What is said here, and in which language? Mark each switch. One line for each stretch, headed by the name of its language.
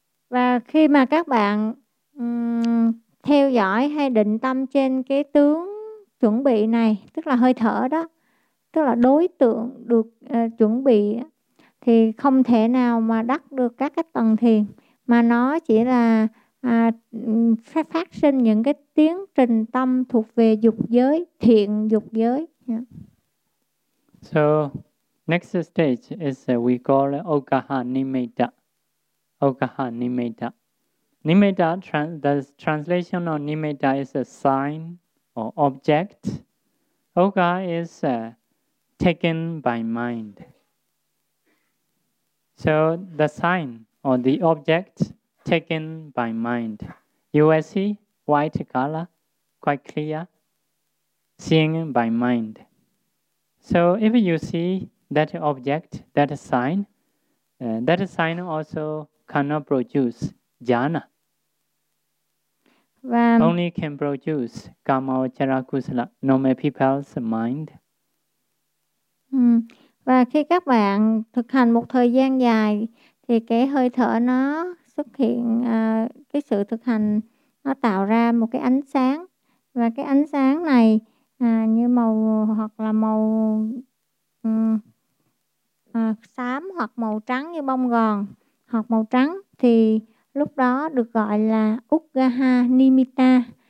Vietnamese: Và khi mà các bạn theo dõi hay định tâm trên cái tướng chuẩn bị này, tức là hơi thở đó, tức là đối tượng được chuẩn bị, thì không thể nào mà đắc được các cái tầng thiền, mà nó chỉ là phát sinh những cái tiến trình tâm thuộc về dục giới, thiện dục giới.
English: Yeah. So, next stage is we call Ogaha Nimitta. Ogaha Nimitta. Nimitta, the translation of Nimitta is a sign or object. Oga is taken by mind. So the sign or the object taken by mind. You will see white color quite clear, seeing by mind. So if you see that object, that sign also cannot produce jhana. Only can produce kama vachara kusala, normal people's mind.
Vietnamese: Và khi các bạn thực hành một thời gian dài thì cái hơi thở nó xuất hiện, cái sự thực hành nó tạo ra một cái ánh sáng. Và cái ánh sáng này như màu hoặc là màu xám hoặc màu trắng như bông gòn hoặc màu trắng thì lúc đó được gọi là Uggaha Nimitta.